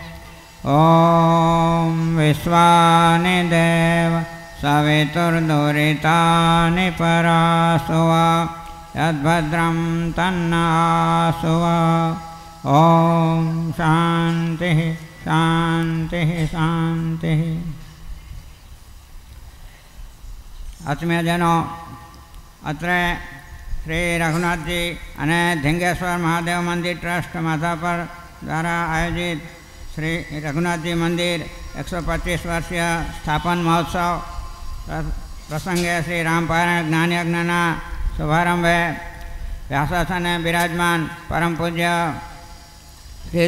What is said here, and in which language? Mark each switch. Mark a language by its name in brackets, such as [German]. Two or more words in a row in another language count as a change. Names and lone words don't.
[Sanskrit] ॐ विश्वानि देव सवितुर्दुरितानि परासुवा यद्भद्रं तन्नासुवा. ओम शांति शांति शांति. [Hindi] आत्मीयजनों, [Gujarati] અત્રે શ્રી રઘુનાથજી અને ધીંગેશ્વર મહાદેવ મંદિર ટ્રસ્ટ માધાપર દ્વારા આયોજિત શ્રી રઘુનાથજી મંદિર 125 વર્ષીય સ્થાપન મહોત્સવ પ્રસંગે શ્રી રામપાયણ જ્ઞાનયજ્ઞના શુભારંભે વ્યાસાસને બિરાજમાન પરમ પૂજ્ય શ્રી